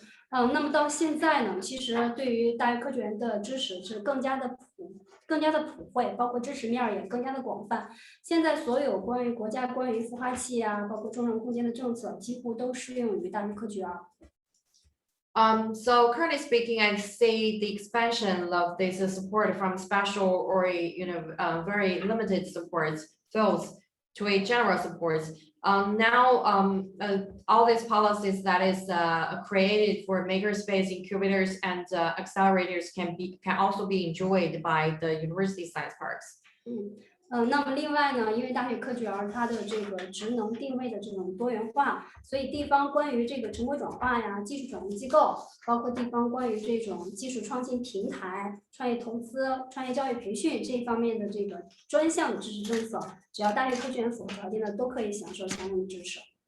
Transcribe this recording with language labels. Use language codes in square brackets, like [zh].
[zh] 那么到现在呢，其实对于大学科学院的支持是更加的普惠，包括支持面也更加的广泛。现在所有关于国家关于孵化器啊，包括中长空间的政策，几乎都适用于大学科学院。 [en] So currently speaking, I see the expansion of this support from special or very limited supports fields to a general support. Now, all these policies that is created for makerspace, incubators, and accelerators can also be enjoyed by the university science parks. [zh] 那么另外呢，因为大学科学园它的这个职能定位的这种多元化，所以地方关于这个成果转化呀、技术转移机构，包括地方关于这种技术创新平台、创业投资、创业教育培训这一方面的这个专项的支持政策，只要大学科学园符合条件的，都可以享受相应的支持。